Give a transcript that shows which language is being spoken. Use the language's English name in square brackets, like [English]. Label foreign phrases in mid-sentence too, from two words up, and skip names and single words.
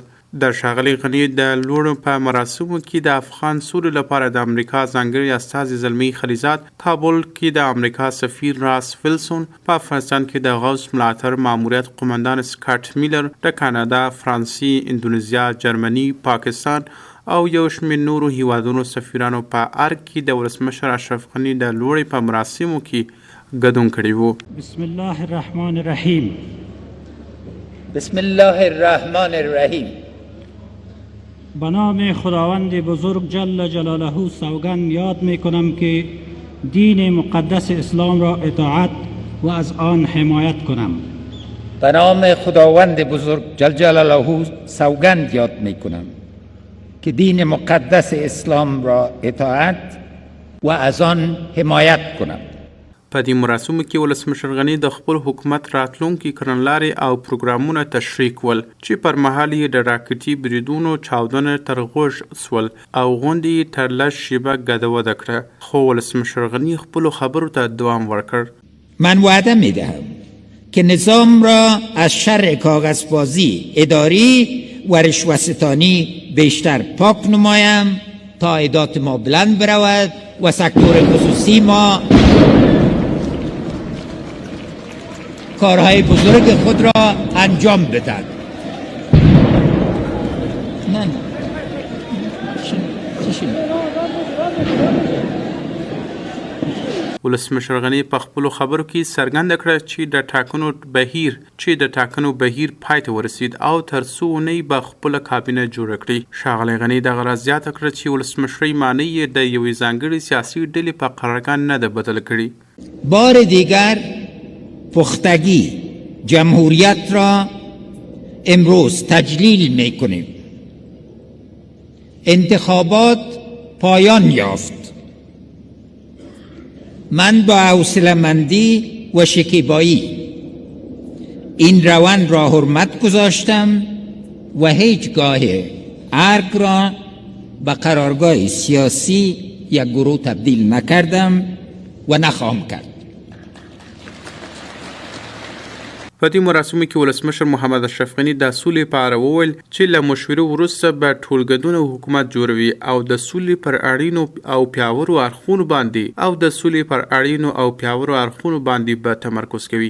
[Pashto] د ښاغلي غني د لوړو په مراسمو کې د افغان سولې لپاره د امریکا ځانګړي استازي زلمي خلیلزاد، کابل کې د امریکا سفیر راس ویلسون، په افغانستان کې د غوث ملاتړ ماموریت قومندان سکاټ میلر، د کاناډا، فرانسې، اندونیزیا، جرمني، پاکستان او یو شمېر نورو هیوادونو سفیرانو په ارګ کې د ولسمشر اشرف غني د لوړې په مراسمو کې ګډون کړی وو. [Arabic] بسم الله الرحمن الرحیم. بسم الله الرحمن الرحیم. [Persian] به نام خداوند بزرگ [Arabic] جل جلاله [Persian] سوگند یاد می کنم که دین مقدس اسلام را اطاعت و از آن حمایت کنم. به نام خداوند بزرگ [Arabic] جل جلاله [Persian] سوگند یاد می کنم که دین مقدس اسلام را اطاعت و از آن حمایت کنم. [Pashto] په دې مراسمو کې ولسمشر غني د خپل حکومت راتلونکي کړنلارې او پروګرامونه تشریح کول چې پر مهال یې د راکټي بریدونو چاودنه تر غوږ سول او غونډې یې تر لږ شیبه ګډوډه کړه، خو ولسمشر غني خپلو خبرو ته دوام ورکړ. [Persian] من وعده میدهم که نظام را از شر کاغذبازی، اداری و رشوه‌ستانی بیشتر پاک نمایم تا عایدات ما بلند برود و سکتور خصوصی ما کارهای بزرگ خود را انجام بدهد. [Pashto] ولسمشر غني په خپلو خبرو کې څرګنده کړه چې د ټاکنو بهیر پای ته ورسید او تر څو اونۍ به خپله کابینه جوړه کړي. ښاغلی غني دغه راز زیاته کړه چې ولسمشرۍ معنی یې د یوې ځانګړې سیاسي ډلې په قرارګاه نه ده بدل کړي. [Persian] بار دیگر پختگی جمهوریت را امروز تجلیل می کنیم. انتخابات پایان یافت. من با حوصله‌مندی و شکیبایی این روند را حرمت گذاشتم و هیچگاه ارگ را به قرارگاه سیاسی یک گروه تبدیل نکردم و نخواهم کرد. [Pashto] په دې مراسمو کې ولسمشر محمد اشرف غني د سولې په اړه وویل چې له مشورو وروسته به ټولګډونه حکومت جوړوي او د سولې پر اړینو او پیاوړو اړخونو باندې به تمرکز کوي.